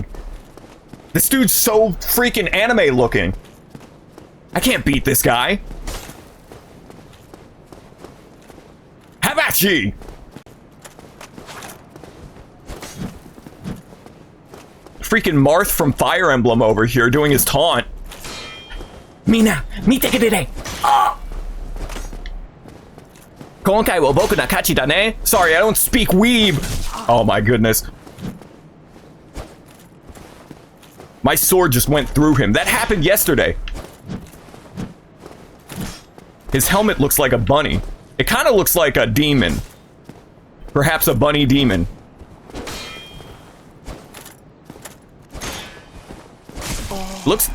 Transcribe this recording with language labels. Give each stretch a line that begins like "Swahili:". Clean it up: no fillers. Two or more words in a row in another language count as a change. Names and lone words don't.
English: This dude's so freaking anime looking. I can't beat this guy. Havachi! Freaking Marth from Fire Emblem over here doing his taunt.
Japanese: 皆、見てくだされ。あ! 今回を僕な勝ちだね?
English: Sorry, I don't speak weeb. Oh my goodness. My sword just went through him. That happened yesterday. His helmet looks like a bunny. It kind of looks like a demon. Perhaps a bunny demon. Looks...